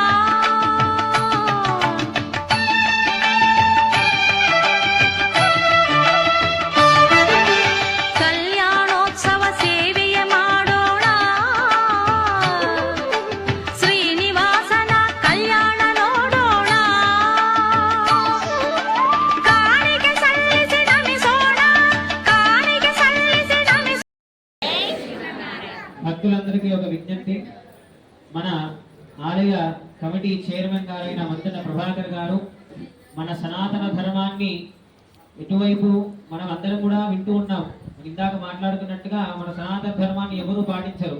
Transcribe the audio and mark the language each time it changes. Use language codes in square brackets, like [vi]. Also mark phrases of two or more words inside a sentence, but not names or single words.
[kn] ಕಲ್ಯಾಣೋತ್ಸವ ಸೇವೆಯ ಮಾಡೋಣ ಶ್ರೀನಿವಾಸನ ಕಲ್ಯಾಣ ನೋಡೋಣ ಕಾಣಿಕೆ ಸಲ್ಲಿಸಿ ನಮಿಸೋಣ ಕಾಣಿಕೆ ಸಲ್ಲಿಸಿ ನಮಿಸೋಣ [te] భక్తులందరికీ ఒక విజ్ఞప్తి. మన ఆలయ కమిటీ చైర్మన్ గారైన మంతెన ప్రభాకర్ గారు మన సనాతన ధర్మాన్ని ఇటువైపు మనం అందరం కూడా వింటూ ఉన్నాం. ఇందాక మాట్లాడుతున్నట్టుగా మన సనాతన ధర్మాన్ని ఎవరు పాటించరు.